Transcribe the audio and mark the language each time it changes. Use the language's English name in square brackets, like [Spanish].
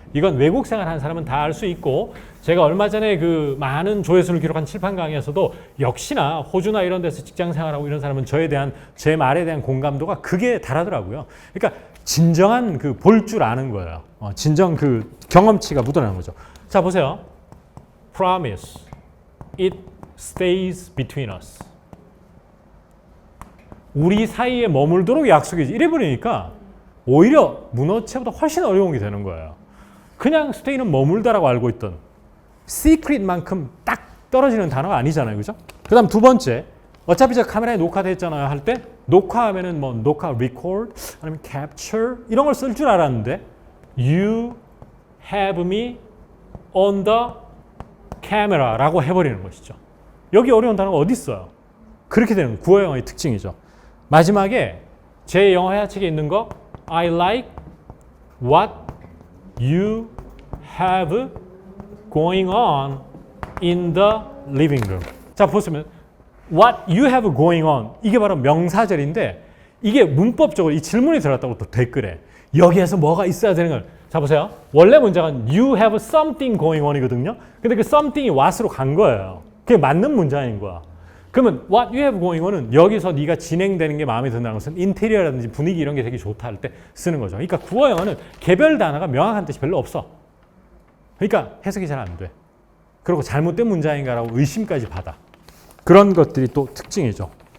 [Korean] 이건 외국 생활하는 사람은 다 알 수 있고 제가 얼마 전에 그 많은 조회수를 기록한 칠판 강의에서도 역시나 호주나 이런 데서 직장 생활하고 이런 사람은 제 말에 대한 공감도가 크게 달하더라고요. 그러니까 진정한 그 볼 줄 아는 거예요. 진정 그 경험치가 묻어나는 거죠. 자 보세요. [English] Promise it stays between us. [Korean] 우리 사이에 머물도록 약속이지. 이래버리니까 오히려 문어체보다 훨씬 어려운 게 되는 거예요. 그냥 stay는 머물다라고 알고 있던 secret만큼 딱 떨어지는 단어가 아니잖아요. 그죠? 그 다음 두 번째 어차피 저 카메라에 녹화됐잖아요 할 때 녹화하면은 뭐 녹화 record 아니면 capture 이런 걸 쓸 줄 알았는데 [English] you have me on the camera [Korean] 라고 해버리는 것이죠. 여기 어려운 단어가 어디 있어요? 그렇게 되는 구어 영어의 특징이죠. 마지막에 제 영어 해야책에 있는 거 [English] I like what you have going on in the living room. [Korean] 자 보시면 [English] what you have going on [Korean] 이게 바로 명사절인데 이게 문법적으로 이 질문이 들어갔다고 또 댓글에 여기에서 뭐가 있어야 되는 걸 자 보세요. 원래 문장은 [English] you have something going on이거든요. [Korean] 근데 그 something이 what으로 간 거예요. 그게 맞는 문장인 거야. 그러면 [English] what you have going on [Korean] 은 여기서 네가 진행되는 게 마음에 든다는 것은 인테리어라든지 분위기 이런 게 되게 좋다 할 때 쓰는 거죠. 그러니까 구어 영어는 개별 단어가 명확한 뜻이 별로 없어. 그러니까 해석이 잘 안 돼. 그리고 잘못된 문장인가라고 의심까지 받아. 그런 것들이 또 특징이죠.